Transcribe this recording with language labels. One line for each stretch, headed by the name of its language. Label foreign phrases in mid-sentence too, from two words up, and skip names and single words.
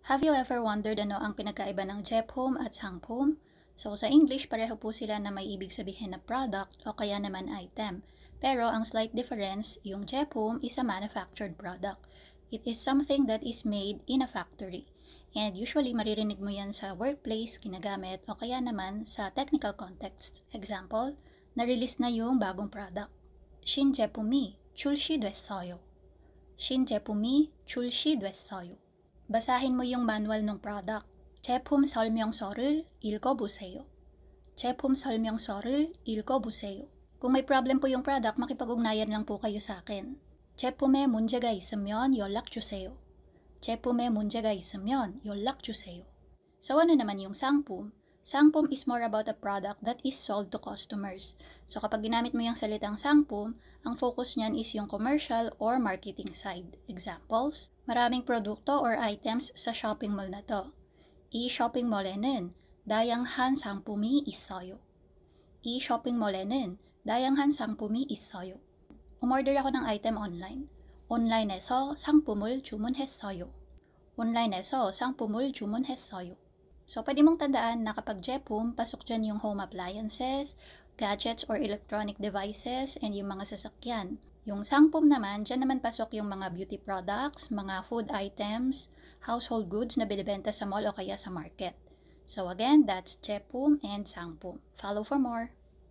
English: Have you ever wondered
Filipino: ano ang pinagkaiba ng Jephum at Sangphum? So sa English, pareho po sila na may ibig sabihin na product o kaya naman item. Pero ang slight difference, yung Jephum
English: is a manufactured product. It is something that is made in a factory. And usually
Filipino: maririnig mo yan sa workplace, ginagamit, o kaya naman sa
English: technical context.
Filipino: Example, na-release na yung bagong product.
Korean: 신제품이 출시됐어요. 신제품이 출시됐어요.
Filipino: Basahin mo yung manual ng product.
Korean: 제품 설명서를 읽어보세요. 제품 설명서를 읽어보세요.
Filipino: Kung may problem po yung product, makipag-ugnayan lang po kayo sa akin.
Korean: 제품에 문제가 있으면 연락주세요. 제품에 문제가 있으면 연락주세요.
Filipino: So ano naman yung Sangphum?
English: Sangphum is more about a product that is sold to customers.
Filipino: So kapag ginamit mo yung salitang Sangphum, ang focus niyan is yung
English: commercial or marketing side.
Filipino: Examples, maraming produkto or items sa
English: shopping mall
Filipino: na to.
Korean: 이 쇼핑몰에는 다양한 상품이 있어요. 이 쇼핑몰에는 다양한 상품이 있어요.
Filipino: Umorder ako ng
English: item online.
Korean: 온라인에서 상품을 주문했어요. 온라인에서 상품을 주문했어요.
Filipino: So, pwede mong tandaan na kapag Jephum, pasok dyan yung
English: home appliances, gadgets or electronic devices,
Filipino: and yung mga sasakyan. Yung Sangphum naman, dyan naman pasok yung mga
English: beauty products,
Filipino: mga
English: food items, household goods
Filipino: na binibenta sa mall o kaya sa market.
English: So again, that's Jephum and Sangphum. Follow for more.